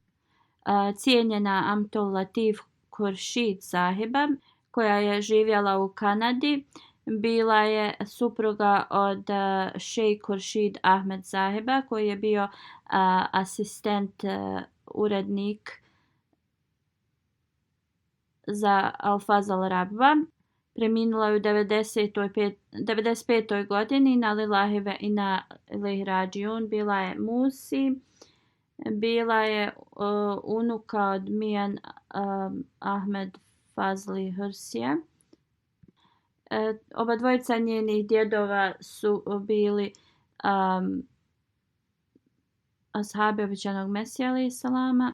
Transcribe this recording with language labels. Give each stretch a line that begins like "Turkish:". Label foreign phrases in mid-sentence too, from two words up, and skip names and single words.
Bosnian: Cijenjena Amtul Latif Khurshid sahiba, koja je živjela u Kanadi, bila je supruga od Sheikh Khurshid Ahmed sahiba, koji je bio asistent urednik za Al-Fazl Rabba. Preminula je u 95. godini.
Arabic: إنا لله وإنا إليه راجعون.
Bosnian: Bila je Musi. Bila je unuka od Mijan Ahmed Fazli Hursija. Oba dvojica njenih djedova su bili ashabi obećanog Mesija
Arabic: عليه السلام.